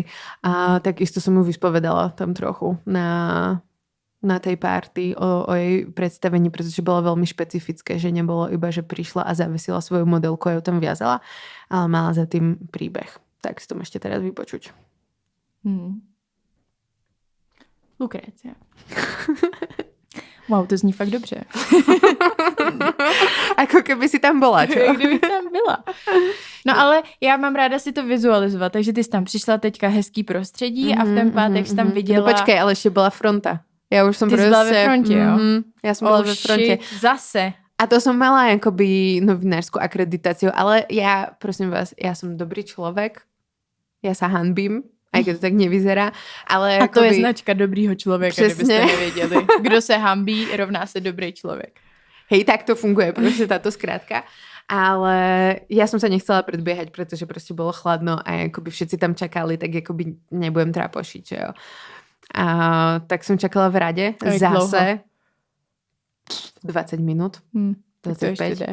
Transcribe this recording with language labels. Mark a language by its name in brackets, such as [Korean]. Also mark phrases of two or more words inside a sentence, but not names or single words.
[Slovak] A takisto som ju vyspovedala tam trochu na tej party o jej predstavení, pretože bolo veľmi špecifické, že nebolo iba, že prišla a zavesila svoju modelku a ju tam viazala, ale mala za tým príbeh. Tak si to môžete teraz vypočuť. Lukrécia. [Czech] Wow, to zní fakt dobře. [Slovak] Ako keby si tam bola, čo? [Czech] Kdyby tam byla. No ale já mám ráda si to vizualizovat, takže ty jsi tam přišla teďka hezký prostředí a v ten pátek jsi tam viděla... [Slovak] No počkej, ale ešte bola fronta. Ja už som ty proste... [Czech] Ty jsi byla ve frontě, jo? [Slovak] Ja som bola ve fronte. Zase. A to som mala akoby novinárskú akreditáciu, ale ja, prosím vás, ja som dobrý človek, ja sa hanbím, aj keď to tak nevyzerá. Ale a to akoby... [Czech] je značka dobrýho člověka, kdybyste nevěděli. Kdo se hambí, rovná se dobrý člověk. [Slovak] Hej, tak to funguje proste táto skrátka. Ale ja som sa nechcela predbiehať, pretože proste bolo chladno a akoby všetci tam čakali, tak akoby nebudem trápošiť, [Czech] že jo. [Slovak] A tak som čakala v rade zase 20 minút. 25.